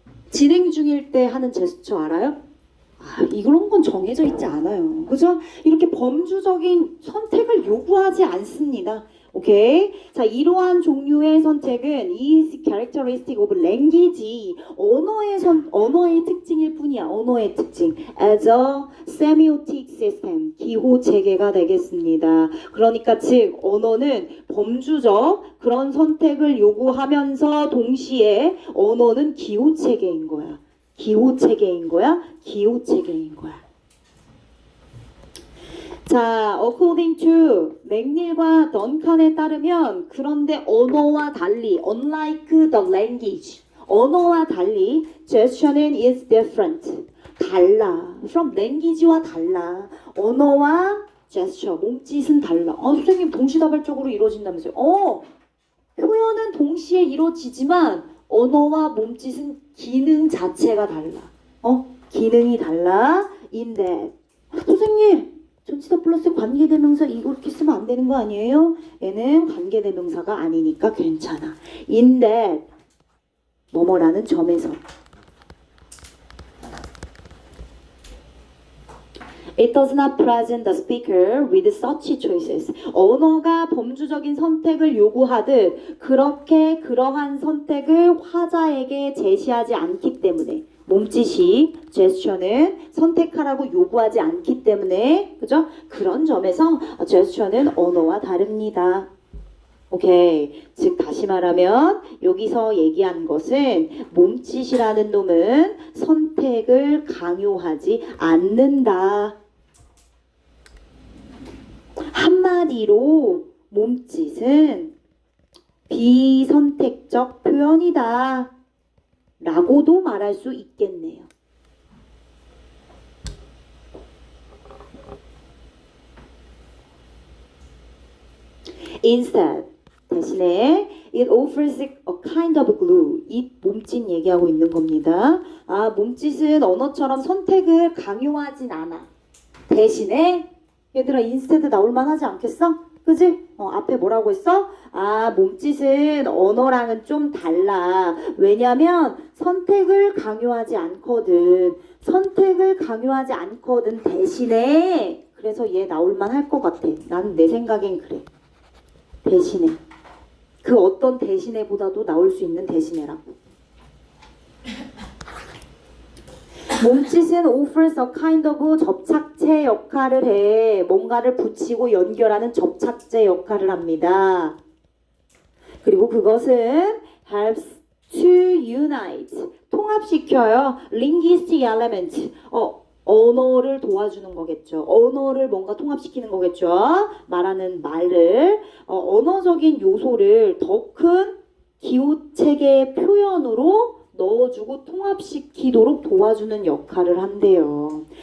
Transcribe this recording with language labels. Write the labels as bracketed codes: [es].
[ko] 진행 중일 때 하는 제스처 알아요? 이런 건 정해져 있지 않아요. 그죠? 이렇게 범주적인 선택을 요구하지 않습니다. 오케이. 자, 이러한 종류의 선택은 [en] is characteristic of language, [ko] 언어의 특징일 뿐이야. 언어의 특징. [en] as a semiotic system, [ko] 기호 체계가 되겠습니다. 그러니까 즉 언어는 범주적 그런 선택을 요구하면서 동시에 언어는 기호 체계인 거야. 기호 체계인 거야. 기호 체계인 거야. 자, [en] according to [ko] 맥닐과 던칸에 따르면 그런데 언어와 달리 [en] unlike the language, [ko] 언어와 달리 gesture는 [en] is different, [ko] 달라. [en] from language [ko] 와 달라. 언어와 gesture, 몸짓은 달라. 선생님 동시다발적으로 이루어진다면서요. 표현은 동시에 이루어지지만 언어와 몸짓은 기능 자체가 달라. 기능이 달라. [en] in that. [ko] 선생님 전치사 플러스 관계대명사 이렇게 쓰면 안 되는 거 아니에요? 얘는 관계대명사가 아니니까 괜찮아. [en] in that [ko] 뭐뭐라는 점에서. [en] It does not present the speaker with such choices. [ko] 언어가 범주적인 선택을 요구하듯 그렇게 그러한 선택을 화자에게 제시하지 않기 때문에 몸짓이 제스처는 선택하라고 요구하지 않기 때문에 그죠? 그런 점에서 제스처는 언어와 다릅니다. 오케이. 즉 다시 말하면 여기서 얘기한 것은 몸짓이라는 놈은 선택을 강요하지 않는다. 한마디로 몸짓은 비선택적 표현이다. 라고도 말할 수 있겠네요. [en] Instead, [ko] 대신에 [en] it offers a kind of glue. [ko] 이 몸짓 얘기하고 있는 겁니다. 아, 몸짓은 언어처럼 선택을 강요하진 않아. 대신에 얘들아 [en] instead [ko] 나올만 하지 않겠어? 그지? 앞에 뭐라고 했어? 아, 몸짓은 언어랑은 좀 달라. 왜냐면 선택을 강요하지 않거든. 선택을 강요하지 않거든. 대신에 그래서 얘 나올만 할 것 같아. 나는 내 생각엔 그래. 대신에. 그 어떤 대신에보다도 나올 수 있는 대신에라고. 몸짓은 [en] offers a kind of [ko] 접착제 역할을 해. 뭔가를 붙이고 연결하는 접착제 역할을 합니다. 그리고 그것은 [en] helps to unite. [ko] 통합시켜요. [en] linguistic element. [ko] 언어를 도와주는 거겠죠. 언어를 뭔가 통합시키는 거겠죠. 말하는 말을. 언어적인 요소를 더 큰 기호체계의 표현으로 넣어주고 통합시키도록 도와주는 역할을 한대요.